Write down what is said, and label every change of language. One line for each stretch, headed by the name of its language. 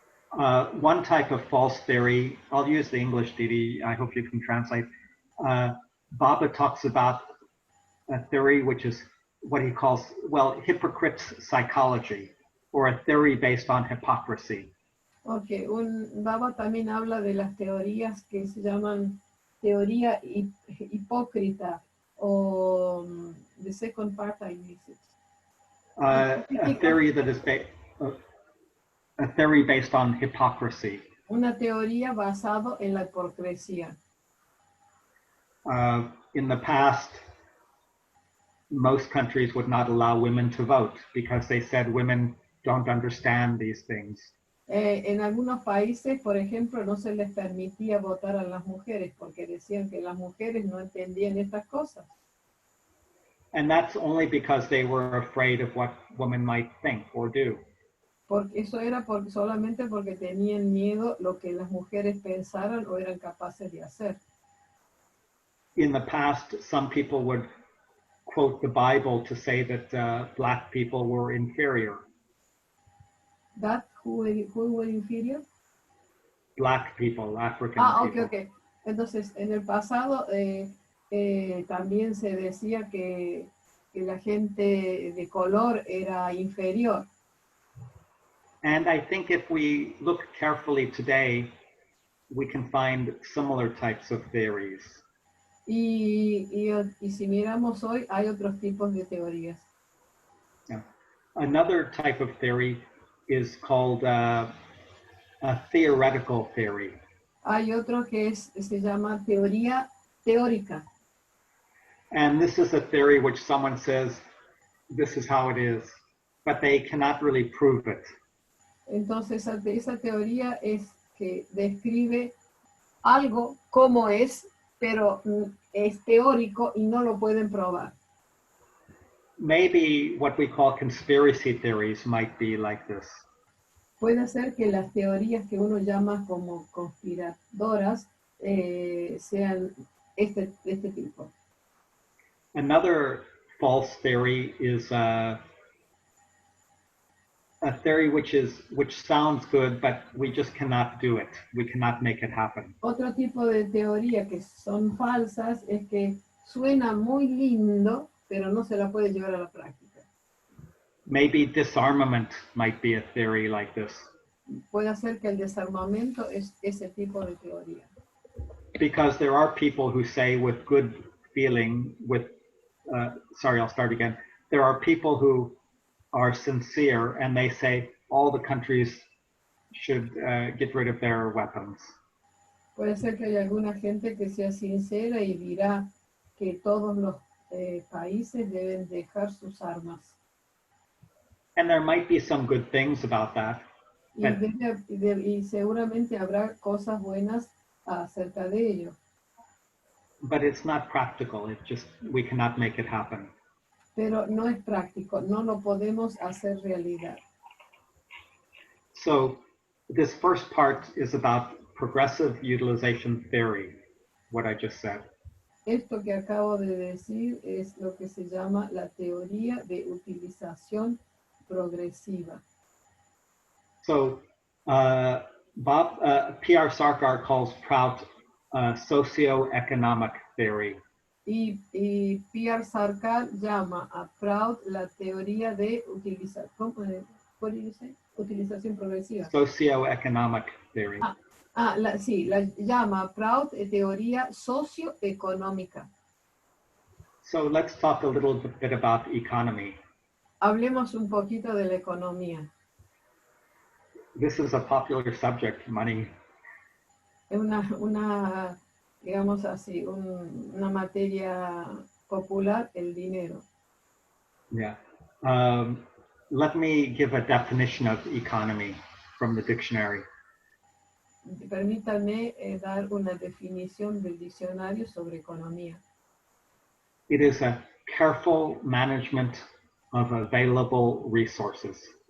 English: One type of false theory, I'll use the English, Didi, I hope you can translate. Baba talks about a theory which is what he calls, well, hypocrite's psychology, or a theory based on hypocrisy.
Spanish: Ok, Baba también habla de las teorías que se llaman teoría hipócrita, o
English: the second part I miss it. A theory that is a theory based on hypocrisy.
Spanish: Una teoría basada en la hipocresía.
English: In the past, most countries would not allow women to vote because they said women don't understand these things.
Spanish: En algunos países, por ejemplo, no se les permitía votar a las mujeres porque decían que las mujeres no entendían estas cosas.
English: And that's only because they were afraid of what women might think or do.
Spanish: Porque eso era solamente porque tenían miedo lo que las mujeres pensaran o eran capaces de hacer.
English: In the past, some people would quote the Bible to say that black people were inferior. That who were inferior? black people, African people. Ok.
Spanish: Entonces, en el pasado también se decía que la gente de color era inferior.
English: And I think if we look carefully today, we can find similar types of theories.
Spanish: Y si miramos hoy, hay otros tipos de teorías.
English: Yeah. Another type of theory is called a theoretical theory.
Spanish: Hay otro que se llama teoría teórica.
English: And this is a theory which someone says, this is how it is, but they cannot really prove it.
Spanish: Entonces, esa teoría es que describe algo como es, pero es teórico y no lo pueden probar.
English: Maybe what we call conspiracy theories might be like this.
Spanish: Puede ser que las teorías que uno llama como conspiradoras sean este tipo.
English: Another false theory is a theory which sounds good, but we just cannot do it. We cannot make it happen.
Spanish: Otro tipo de teoría que son falsas es que suena muy lindo, pero no se la puede llevar a la práctica.
English: Maybe disarmament might be a theory like this.
Spanish: Puede ser que el desarmamento es ese tipo de teoría.
English: Because there are people who say with good feeling, I'll start again. There are people who are sincere and they say all the countries should get rid of their weapons.
Spanish: Puede ser que haya alguna gente que sea sincera y dirá que todos los países deben dejar sus armas.
English: And there might be some good things about that.
Spanish: Y seguramente habrá cosas buenas acerca de ello.
English: But it's not practical. We cannot make it happen.
Spanish: Pero no es práctico, no lo podemos hacer realidad.
English: So this first part is about progressive utilization theory, what I just said.
Spanish: Esto que acabo de decir es lo que se llama la teoría de utilización progresiva.
English: So P.R. Sarkar calls Prout SOCIO-ECONOMIC theory.
Spanish: Y P.R. Sarkar llama a Prout la teoría de utilización progresiva.
English: SOCIO-ECONOMIC theory.
Spanish: La llama a Prout teoría socioeconómica.
English: So let's talk a little bit about economy.
Spanish: Hablemos un poquito de la economía.
English: This is a popular subject, money.
Spanish: Es una digamos así, una materia popular, el dinero.
English: Yeah. Let me give a definition of economy from the dictionary.
Spanish: Permítame dar una definición del diccionario sobre economía.
English: It is a careful management of available resources.